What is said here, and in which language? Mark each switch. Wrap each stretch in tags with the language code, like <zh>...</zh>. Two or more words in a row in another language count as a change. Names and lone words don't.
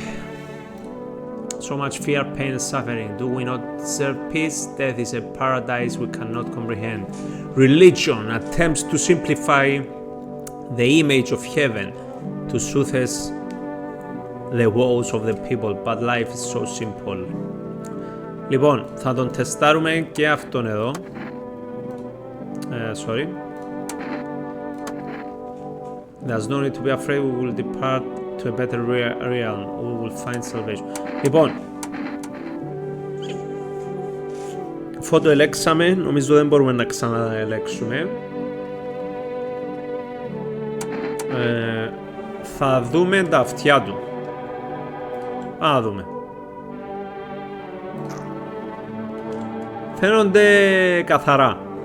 <en>So much fear, pain, and suffering. Do we not deserve peace? Death is a paradise we cannot comprehend. Religion attempts to simplify the image of heaven to soothe the woes of the people, but life is so simple.</en> <el>Λοιπόν, θα τον τεστάρουμε και αυτόν εδώ.</el> <en>Sorry. There's no need to be afraid, we will depart to a better realm. We will find salvation.</en> <el>Λοιπόν, αφού το ελέξαμε, νομίζω δεν μπορούμε να ξαναελέξουμε. Θα δούμε τα αυτιά του. Α, δούμε. Φαίνονται καθαρά.</el>